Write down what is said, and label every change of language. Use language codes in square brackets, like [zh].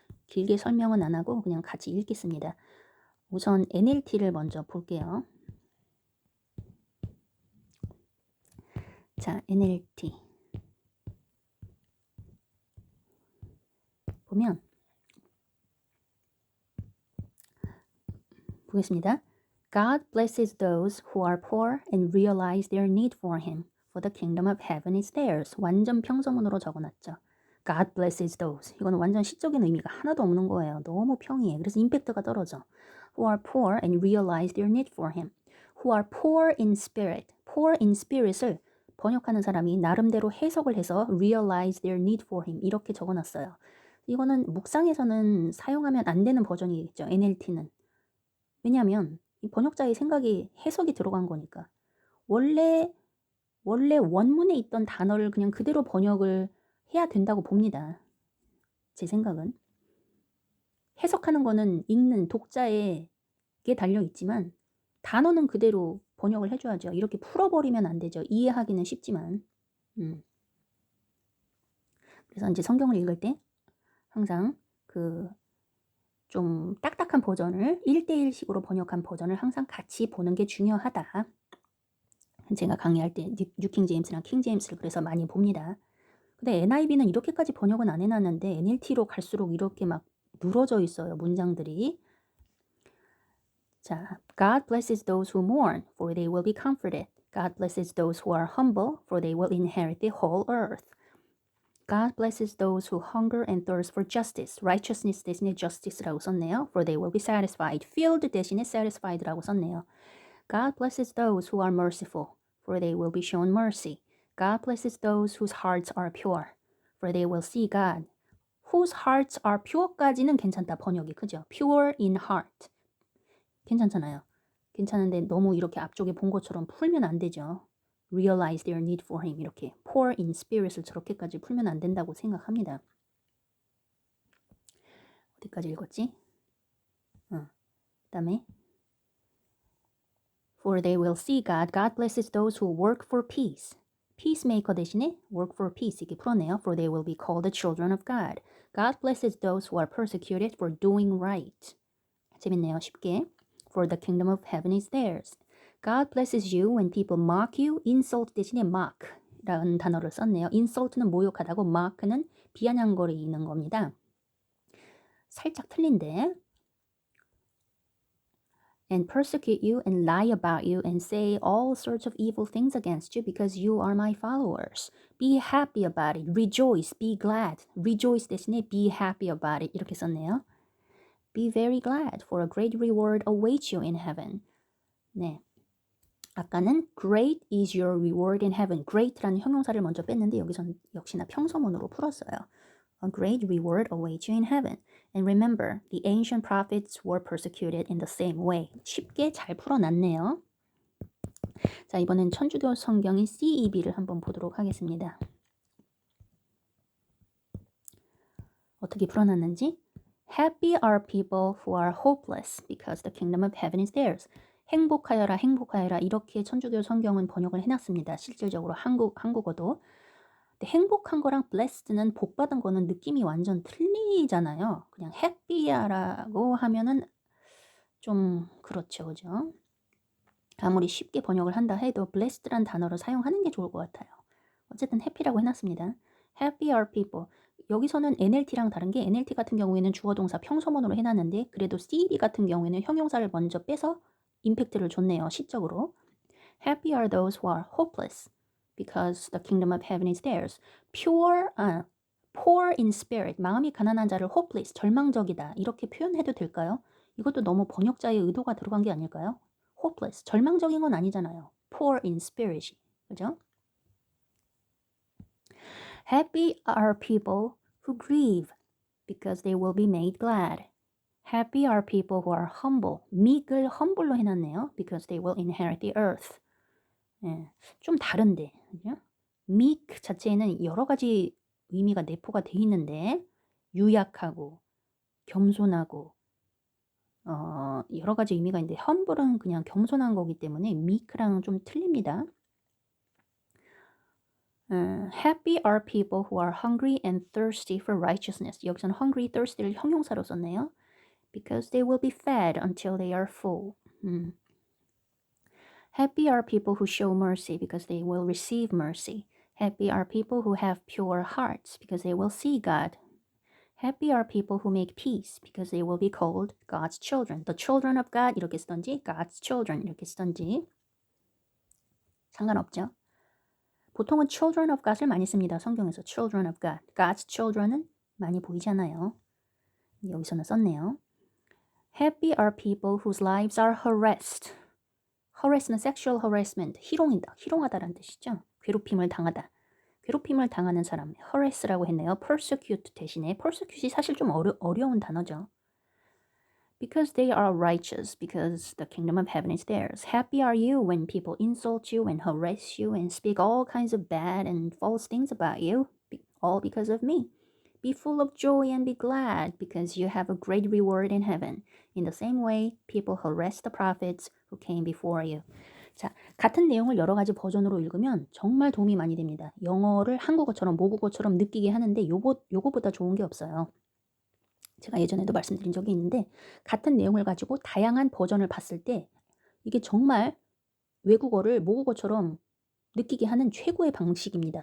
[ko] 길게 설명은 안 하고 그냥 같이 읽겠습니다. 우선 NLT를 먼저 볼게요. 자, NLT 보면 보겠습니다. [en] God blesses those who are poor and realize their need for him, for the kingdom of heaven is theirs. [ko] 완전 평서문으로 적어놨죠. [en] God blesses those. [ko] 이거는 완전 시적인 의미가 하나도 없는 거예요. 너무 평이해. 그래서 임팩트가 떨어져. [en] Who are poor and realize their need for him. Who are poor in spirit. [ko] Poor in spirit을 번역하는 사람이 나름대로 해석을 해서 [en] realize their need for him [ko] 이렇게 적어놨어요. 이거는 묵상에서는 사용하면 안 되는 버전이겠죠. NLT는. 왜냐하면 이 번역자의 생각이 해석이 들어간 거니까. 원래 원문에 있던 단어를 그냥 그대로 번역을 해야 된다고 봅니다. 제 생각은. 해석하는 거는 읽는 독자에게 달려 있지만 단어는 그대로 번역을 해줘야죠. 이렇게 풀어버리면 안 되죠. 이해하기는 쉽지만. 그래서 이제 성경을 읽을 때 항상 좀 딱딱한 버전을 1대1식으로 번역한 버전을 항상 같이 보는 게 중요하다. 제가 강의할 때 뉴킹 제임스랑 킹 제임스를 그래서 많이 봅니다. 근데 NIV는 이렇게까지 번역은 안 해놨는데 NLT로 갈수록 이렇게 막 늘어져 있어요. 문장들이. [en] 자, God blesses those who mourn, for they will be comforted. God blesses those who are humble, for they will inherit the whole earth. God blesses those who hunger and thirst for justice. [ko] Righteousness 대신에 justice라고 썼네요. [en] For they will be satisfied. [ko] Filled 대신에 satisfied라고 썼네요. [en] God blesses those who are merciful, for they will be shown mercy. God blesses those whose hearts are pure, for they will see God. Whose hearts are pure [ko] 까지는 괜찮다. 번역이 그죠? [en] Pure in heart. [ko] 괜찮잖아요. 괜찮은데 너무 이렇게 앞쪽에 본 것처럼 풀면 안 되죠. [en] Realize their need for him. [ko] 이렇게 [en] poor in spirit [ko] 을 저렇게까지 풀면 안 된다고 생각합니다. 어디까지 읽었지? 그다음에 [en] For they will see God. God blesses those who work for peace. Peacemaker 대신에 work for peace [ko] 이렇게 풀었네요. [en] For they will be called the children of God. God blesses those who are persecuted for doing right. [ko] 재밌네요. 쉽게. [en] For the kingdom of heaven is theirs. God blesses you when people mock you. [ko] Insult 대신에 mock라는 단어를 썼네요. insult는 모욕하다고 mock는 비아냥거리는 겁니다. 살짝 틀린데. [en] And persecute you and lie about you and say all sorts of evil things against you because you are my followers. Be happy about it. Rejoice. Be glad. Rejoice 대신에 be happy about it [ko] 이렇게 썼네요. [en] Be very glad for a great reward awaits you in heaven. [ko] 네. 아까는 [en] great is your reward in heaven. [ko] great라는 형용사를 먼저 뺐는데 여기선 역시나 평서문으로 풀었어요. [en] A great reward awaits you in heaven. And remember, the ancient prophets were persecuted in the same way. [ko] 쉽게 잘 풀어놨네요. 자, 이번엔 천주교 성경인 CEB를 한번 보도록 하겠습니다. 어떻게 풀어놨는지 [en] Happy are people who are hopeless because the kingdom of heaven is theirs. [ko] 행복하여라 행복하여라 이렇게 천주교 성경은 번역을 해놨습니다. 실질적으로 한국어도. 근데 행복한 거랑 blessed는 복받은 거는 느낌이 완전 틀리잖아요. 그냥 happy야라고 하면은 좀 그렇죠. 그죠? 아무리 쉽게 번역을 한다 해도 blessed란 단어를 사용하는 게 좋을 것 같아요. 어쨌든 happy라고 해놨습니다. [en] Happy are people. [ko] 여기서는 NLT랑 다른 게 NLT 같은 경우에는 주어 동사 평서문으로 해놨는데 그래도 CED 같은 경우에는 형용사를 먼저 빼서 임팩트를 줬네요. 시적으로. [en] Happy are those who are hopeless because the kingdom of heaven is theirs. Poor in spirit. [ko] 마음이 가난한 자를 hopeless, 절망적이다. 이렇게 표현해도 될까요? 이것도 너무 번역자의 의도가 들어간 게 아닐까요? hopeless, 절망적인 건 아니잖아요. [en] poor in spirit. [ko] 그죠? [en] Happy are people who grieve because they will be made glad. Happy are people who are humble. [ko] meek을 humble로 해놨네요. [en] because they will inherit the earth. [ko] 예, 좀 다른데. 그죠? meek 자체에는 여러 가지 의미가 내포가 돼 있는데 유약하고 겸손하고 여러 가지 의미가 있는데 humble은 그냥 겸손한 거기 때문에 meek랑은 좀 틀립니다. [en] Happy are people who are hungry and thirsty for righteousness. [ko] 여기서는 hungry, thirsty를 형용사로 썼네요. [en] Because they will be fed until they are full. Happy are people who show mercy because they will receive mercy. Happy are people who have pure hearts because they will see God. Happy are people who make peace because they will be called God's children. The children of God [ko] 이렇게 쓰던지 [en] God's children [ko] 이렇게 쓰던지 상관없죠. 보통은 children of God을 많이 씁니다. 성경에서 [en] children of God. [ko] God's children은 많이 보이잖아요. 여기서는 썼네요. [en] Happy are people whose lives are harassed. [ko] harass는 sexual harassment, 희롱이다, 희롱하다라는 뜻이죠. 괴롭힘을 당하다. 괴롭힘을 당하는 사람, harass라고 했네요. persecute 대신에 persecute이 사실 좀 어려운 단어죠. [en] Because they are righteous, because the kingdom of heaven is theirs. Happy are you when people insult you and harass you and speak all kinds of bad and false things about you, all because of me. Be full of joy and be glad, because you have a great reward in heaven. In the same way, people harass the prophets who came before you. [ko] 자, 같은 내용을 여러 가지 버전으로 읽으면 정말 도움이 많이 됩니다. 영어를 한국어처럼 모국어처럼 느끼게 하는데 요거보다 좋은 게 없어요. 제가 예전에도 말씀드린 적이 있는데 같은 내용을 가지고 다양한 버전을 봤을 때 이게 정말 외국어를 모국어처럼 느끼게 하는 최고의 방식입니다.